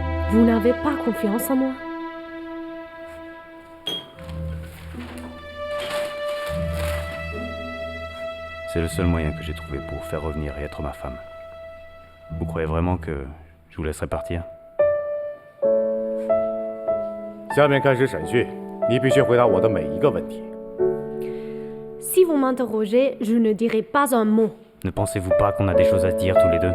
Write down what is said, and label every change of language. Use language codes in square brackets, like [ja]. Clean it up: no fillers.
[fr] Vous n'avez pas confiance en moi? C'est le seul moyen que j'ai trouvé pour faire revenir et être ma femme. Vous croyez vraiment que je vous laisserai partir? [zh] 下面开始审讯，你必须回答我的每一个问题。 [fr] Si vous m'interrogez, je ne dirai pas un mot. Ne pensez-vous pas qu'on a des choses à se dire tous les deux?